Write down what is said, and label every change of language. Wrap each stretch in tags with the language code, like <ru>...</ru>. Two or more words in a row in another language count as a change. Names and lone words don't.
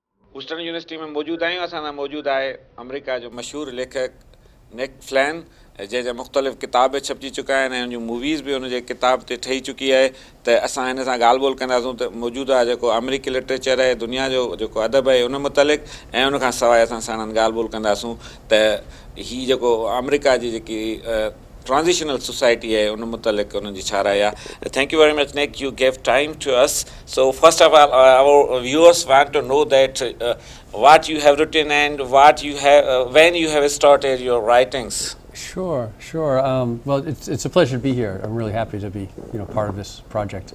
<sd>ह्यूस्टन यूनिवर्सिटी में मौजूदु आहियूं। असां सां मौजूदु आहे अमेरिका जो मशहूरु लेखक निक फ्लैन, जंहिंजा मुख़्तलिफ़ किताब छपिजी चुका आहिनि ऐं उन मूवीज़ बि उनजे किताब ते ठही चुकी आहे। त असां हिन सां ॻाल्हि ॿोल कंदासूं त मौजूदा जेको अमेरिकी लिटरेचर आहे, दुनिया जो जेको अदब आहे उन मुतलिक़, ऐं उनखां सवाइ असां साणनि ॻाल्हि ॿोल कंदासूं त हीअ जेको अमेरिका जी जेकी</sd> <en>transitional society</en> <sd>है उन मुतलिक़ उन जी छा राय आहे।</sd> <en>Thank you very much, Nick. You gave time to us. So first of all, our viewers want to know that what you have written and what you have when you have started your writings. Sure, sure. Well, it's a pleasure to be here. I'm really happy to be, part of this project.</en>